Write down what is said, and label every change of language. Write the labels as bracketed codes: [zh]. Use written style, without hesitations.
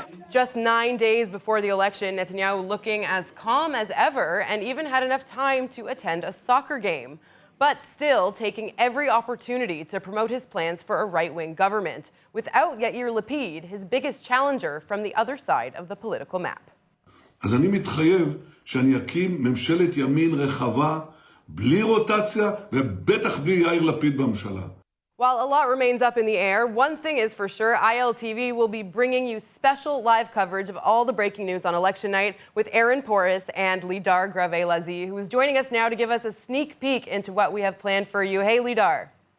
[en] Just 9 days before the election, Netanyahu looking as calm as ever and even had enough time to attend a soccer game, but still taking every opportunity to promote his plans for a right-wing government, without Yair Lapid, his biggest challenger from the other side of the political map. [he] אז אני מתחייב שאני אקים ממשלת ימין רחבה, בלי רוטציה ובטח בלי יאיר לפיד בממשלה. [en] While a lot remains up in the air, one thing is for sure, ILTV will be bringing you special live coverage of all the breaking news on election night with Aaron Porras and Lidar Grave-Lazi, who is joining us now to give us a sneak peek into what we have planned for you. Hey, Lidar.